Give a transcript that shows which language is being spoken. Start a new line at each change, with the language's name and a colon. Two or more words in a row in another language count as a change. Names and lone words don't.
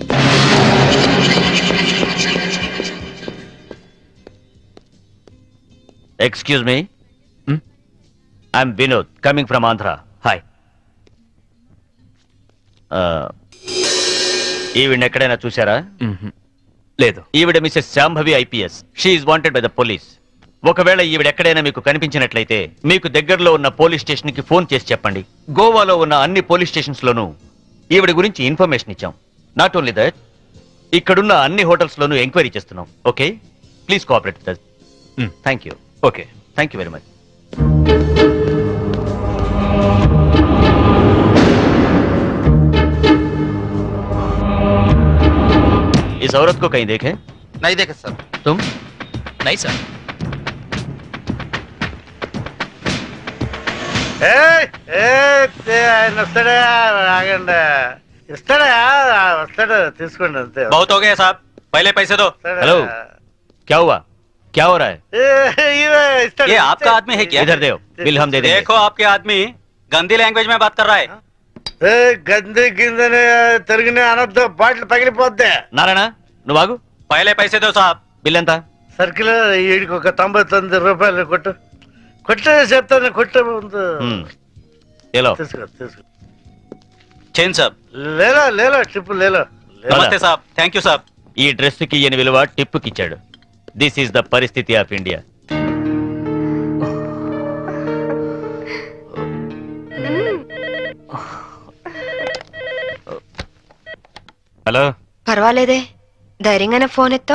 English: excuse me, I'm Vinod coming from Andhra. హాయ్.
Telugu: ఈవిడ ఎక్కడైనా చూసారా? లేదు. ఈవిడ మిసెస్ శాంభవి ఐపీఎస్.
English: she is wanted by the police.
Telugu: ఒకవేళ ఈవిడ ఎక్కడైనా మీకు కనిపించినట్లయితే మీకు దగ్గరలో ఉన్న
English: police station
Telugu: కి ఫోన్ చేసి చెప్పండి. గోవాలో ఉన్న అన్ని
English: police stations
Telugu: లోనూ ఈవిడ గురించి ఇన్ఫర్మేషన్ ఇచ్చాం.
English: not only that,
Telugu: ఇక్కడున్న అన్ని హోటల్స్ లోనూ ఎంక్వైరీ చేస్తున్నాం.
English: okay, please cooperate with us. thank you. okay, thank you very much.
Hindi: इस औरत को कहीं देखे? नहीं देखे सर. तुम? नहीं सर.
Telugu: ఆయన వస్తాడా? ఆగండి, ఇస్తాడా? వస్తాడు, తీసుకోండి అంతే.
Hindi: बहुत हो गया साहब, पहले पैसे दो. हेलो, क्या हुआ? क्या हो रहा है? ये आपका आदमी है क्या? इधर दो, बिल हम दे देंगे. देखो आपके आदमी गंदी लैंग्वेज में बात कर रहा है.
Telugu: గంది కిందని తిరిగిన అనొద్దు, బాటిల్ పగిలిపోద్ది. నారాయణ నువ్వు ఆగు.
Hindi: पहले पैसे दो साहब.
Telugu: బిల్ ఎంత? సర్కిల్ వీడికి ఒక 99 రూపాయలు కొట్టు. కొట్టే చెప్తాను, కొట్టే ముందు తీసుకో.
Hindi: चेन साहब. लेलो लेलो टिप्पु लेलो. नमस्ते साहब.
English: thank you
Hindi: साहब.
Telugu: ఈ డ్రెస్ కి ఈయన విలువ టిప్పుకి ఇచ్చాడు.
English: this is the
Telugu: పరిస్థితి
English: of India.
Telugu: హలో. పర్వాలేదే, ధైర్యంగానే ఫోన్ ఎత్తో.